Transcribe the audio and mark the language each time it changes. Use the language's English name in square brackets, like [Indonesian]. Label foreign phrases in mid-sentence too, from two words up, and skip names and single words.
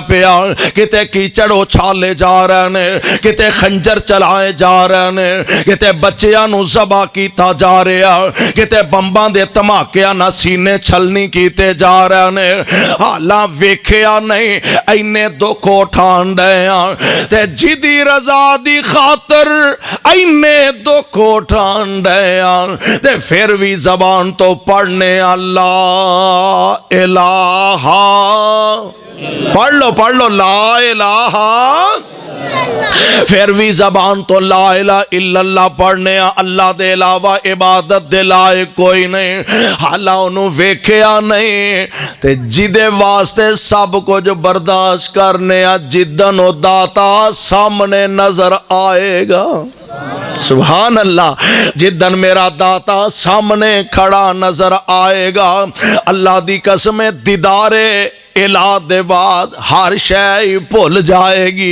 [Punjabi] پیا، کتے کیچڑ اچھالے جا رہے نے، کتے خنجر چلائے جا رہے نے، کتے بچیاں نوں ذبح کیتا جا رہا، کتے بمباں دے دھماکیاں نا سینے چھلنی کیتے جا رہے نے، حالاں ویکھیا نہیں انے دکھ اٹھان دے تے جیدی رضا دی خاطر انے دکھ اٹھان دے تے پھر بھی زبان تو پڑھنے [Arabic] الله إله, [Punjabi] پڑھ لو [Arabic] لا إله, [Punjabi] پھر بھی زبان تو [Arabic] لا إله إلا الله [Punjabi] پڑھنے، اللہ دے علاوہ عبادت دے لائق کوئی نہیں، حالاں انہوں نے ویکھیا نہیں تے جیدے واسطے سب کچھ برداشت کرنے، جیدن او داتا سامنے نظر آئے گا. [Arabic] سبحان الله, [Punjabi] جیدن میرا داتا سامنے کھڑا نظر آئے گا، اللہ دی قسم دیدارِ الہ دے بعد ہر شے بھل جائے گی.